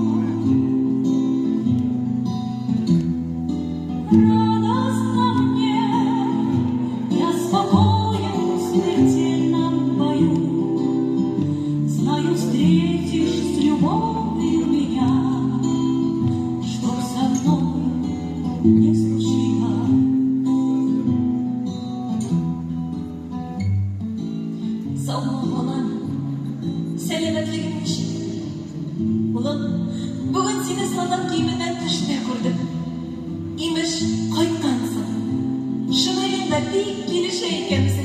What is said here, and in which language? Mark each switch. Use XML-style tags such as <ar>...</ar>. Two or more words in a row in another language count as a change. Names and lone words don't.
<ru>Радостно мне, я спокоен в смертельном бою, знаю, встретишь с любовью меня, чтоб со мной не случилось.</ru> <tt>Саумал балам, сәлемәтлегең ничек? Улым, бүген сине солдат киеменнән төштә күрдем. Имеш, кайткансың. Шулай да бик килешә икәнсең.</tt>